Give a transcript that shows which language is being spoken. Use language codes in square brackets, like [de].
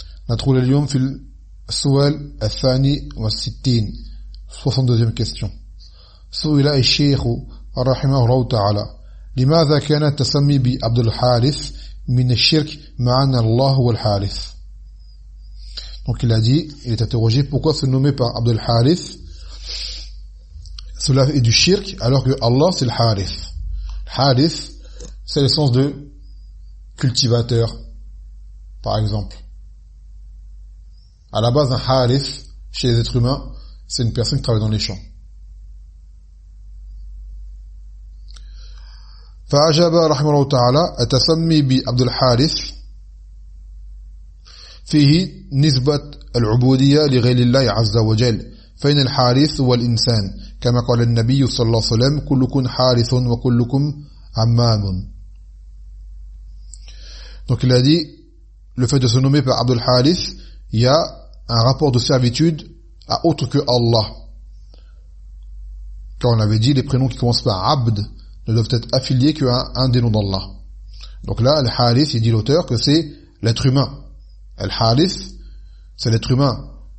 [ar] ندخل اليوم في السؤال الثاني والستين [fr] 62e question. [ar] سئل الشيخ رحمه الله تعالى لماذا كان التسمي بعبد الحارث من الشرك مع أن الله هو الحارث. [fr] Donc il a dit, il est interrogé pourquoi se nommer par Abd al-Harith, cela est du shirk, alors que Allah c'est le Harith. Harith, c'est le sens de cultivateur, par exemple. À la base, un Harith, chez les êtres humains, c'est une personne qui travaille dans les champs. [ar] فأجاب رحمه الله تعالى أتسمي بعبد الحارث فيه نسبة العبودية لغير الله عز وجل فإن الحارث هو الإنسان كما قال النبي صلى الله عليه وسلم كلكم حارث وكلكم عمام. [fr] Donc il a dit le fait de se nommer par Abdul Harith, il y a un rapport de servitude à autre que Allah. Quand on avait dit les prénoms qui commencent par Abd ne doivent être affiliés qu'à un des noms d'Allah. Donc là, Al-Harith, il dit l'auteur que c'est l'être humain. Al-Harith, c'est l'être humain.